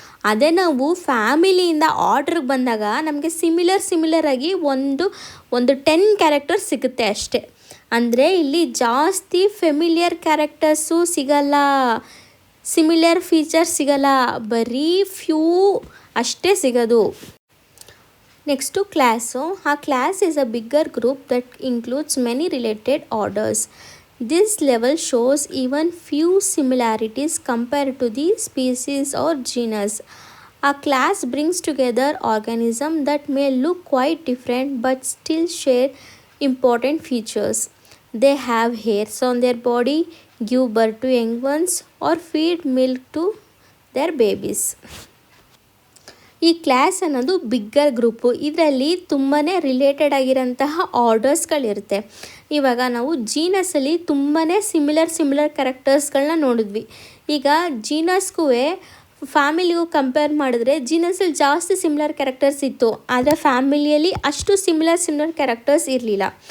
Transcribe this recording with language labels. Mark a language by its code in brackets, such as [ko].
[kn] ಅದೇ ನಾವು ಫ್ಯಾಮಿಲಿಯಿಂದ ಆರ್ಡ್ರಿಗೆ ಬಂದಾಗ ನಮಗೆ ಸಿಮಿಲರ್ ಆಗಿ ಒಂದು 10 ಕ್ಯಾರೆಕ್ಟರ್ಸ್ ಸಿಗುತ್ತೆ ಅಷ್ಟೇ. ಅಂದರೆ ಇಲ್ಲಿ ಜಾಸ್ತಿ ಫೆಮಿಲಿಯರ್ ಕ್ಯಾರೆಕ್ಟರ್ಸು ಸಿಗಲ್ಲ, ಸಿಮಿಲರ್ ಫೀಚರ್ಸ್ ಸಿಗಲ್ಲ, ಬರೀ ಫ್ಯೂ ಅಷ್ಟೇ ಸಿಗೋದು. Next class. ಆ class [en] is a bigger group that includes many related orders. This level shows even few similarities compared to the species or genus. A class brings together organisms that may look quite different but still share important features. They have hairs on their body, give birth to young ones, or feed milk to their babies. [kn] ಈ class ಅನ್ನೋದು bigger group. ಇದರಲ್ಲಿ ತುಂಬಾ related ಆಗಿರೋಂತಹ ಆರ್ಡರ್ಸ್ಗಳಿರುತ್ತೆ. ಇವಾಗ ನಾವು ಜೀನಸಲ್ಲಿ ತುಂಬಾ similar ಕ್ಯಾರೆಕ್ಟರ್ಸ್ಗಳನ್ನ ನೋಡಿದ್ವಿ. ಈಗ ಜೀನಸ್ಗೂ ಫ್ಯಾಮಿಲಿಗೂ compare ಮಾಡಿದ್ರೆ ಜೀನಸಲ್ಲಿ ಜಾಸ್ತಿ ಸಿಮಿಲರ್ ಕ್ಯಾರೆಕ್ಟರ್ಸ್ ಇತ್ತು, ಆದರೆ ಫ್ಯಾಮಿಲಿಯಲ್ಲಿ ಅಷ್ಟು ಸಿಮಿಲರ್ ಕ್ಯಾರೆಕ್ಟರ್ಸ್ ಇರಲಿಲ್ಲ.